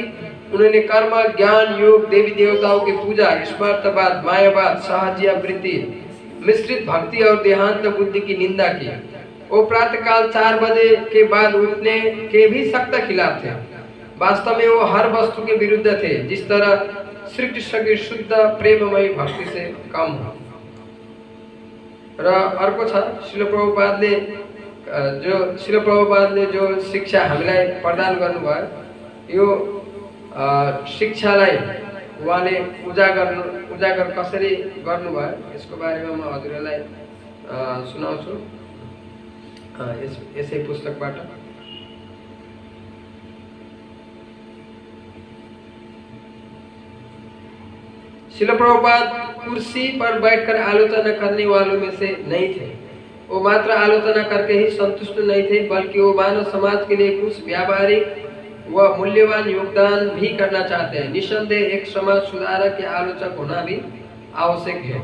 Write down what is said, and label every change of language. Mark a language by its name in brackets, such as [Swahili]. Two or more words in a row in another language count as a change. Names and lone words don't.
[Hindi] उन्होंने कर्म, ज्ञान, योग, देवी देवताओं की पूजा, स्मार्तवाद, मायावाद, सहजिया वृत्ति, मिश्रित भक्ति और देहांत बुद्धि की निंदा की। वो प्रातःकाल 4 बजे के बाद उठने के भी सख्त खिलाफ थे। वास्तव में वो हर वस्तु के विरुद्ध थे जिस तरह श्री कृष्ण की शुद्ध प्रेममयी भक्ति से कम हो। [Nepali] र अर्को छ श्रील प्रभुपादले जो शिक्षा हामीलाई प्रदान गर्नुभयो यो शिक्षालाई उहाँले उजागर कसरी गर्नुभयो यसको बारेमा म हजुरलाई सुनाउँछु। यसै पुस्तकबाट [Hindi] शिल प्रभुपाद कुर्सी पर बैठकर आलोचना करने वालों में से नहीं थे। वो मात्र आलोचना करके ही संतुष्ट नहीं थे, बल्कि वो मानव समाज के लिए कुछ व्यावहारिक व मूल्यवान योगदान भी करना चाहते हैं। निस्संदेह एक समाज सुधारक या आलोचक होना भी आवश्यक है।